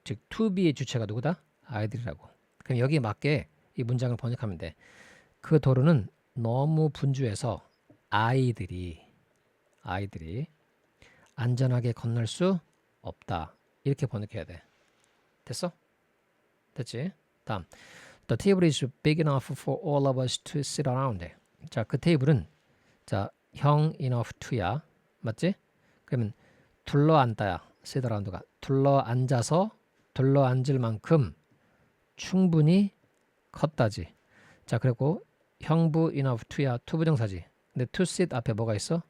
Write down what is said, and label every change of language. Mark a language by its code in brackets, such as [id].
[ko] 즉 to be의 주체가 누구다? 아이들이라고. 그럼 여기에 맞게 이 문장을 번역하면 돼. 그 도로는 너무 분주해서 아이들이 안전하게 건널 수 없다. 이렇게 번역해야 돼. 됐어? 됐지? 다음. [en] The table is big enough for all of us to sit around. [ko] 자, 그 테이블은 자, 형 enough to야. 맞지? 그러면 둘러앉다야. sit around가 둘러앉아서 둘러앉을 만큼 충분히 컸다지. 자, 그리고 형부 enough to야. to 부정사지. 근데 to sit 앞에 뭐가 있어?